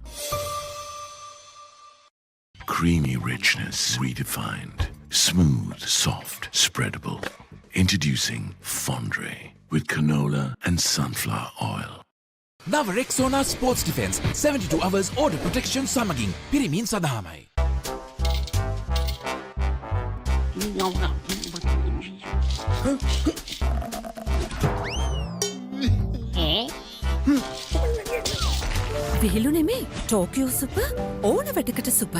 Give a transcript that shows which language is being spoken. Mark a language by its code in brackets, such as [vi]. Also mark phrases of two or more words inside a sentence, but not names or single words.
[en] Creamy richness redefined. Smooth, soft, spreadable. Introducing Fondre with canola and sunflower oil. Nava Rexona Sports Defense 72 hours order protection [si] සමඟින් පිරිමින් සඳහාමයි. විහිළු නෙමේ ටෝකියෝ සුපර් ඕන වැටකට සුපර්.